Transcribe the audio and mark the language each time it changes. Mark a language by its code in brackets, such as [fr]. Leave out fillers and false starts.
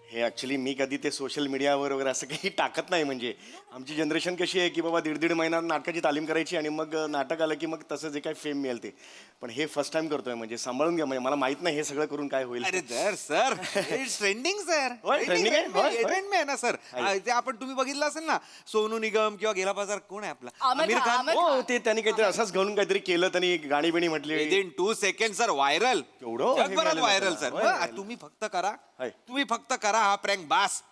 [mr] हे ऍक्च्युली मी कधी ते सोशल मीडियावर वगैरे असं काही टाकत नाही. म्हणजे आमची जनरेशन कशी आहे की बाबा दीड महिना नाटकाची तालीम करायची आणि मग नाटक आलं की मग तसं जे काही फेम मिळेल ते. पण हे फर्स्ट टाइम करतोय, म्हणजे सांभाळून घ्या. म्हणजे मला माहित नाही हे सगळं करून काय होईल. [en] अरे sir sir it's trending sir. [mr] होय, trending आहे? होय, होय. ट्रेंड आहे ना सर. ते आपण तुम्ही बघितलं असेल ना, सोनू निगम किंवा गेला बाजार कोण आहे आपला आमिर खान. हो, ते त्यांनी काहीतरी असंच घालून काहीतरी केलं, त्यांनी गाणी बिणी म्हटली. [en] Within 2 second sir viral. [mr] केवढं हे जगभरात झालं व्हायरल त्याला. सर. होय, होय. तुम्ही फक्त करा, होय. तुम्ही फक्त करा हा प्रँक बास.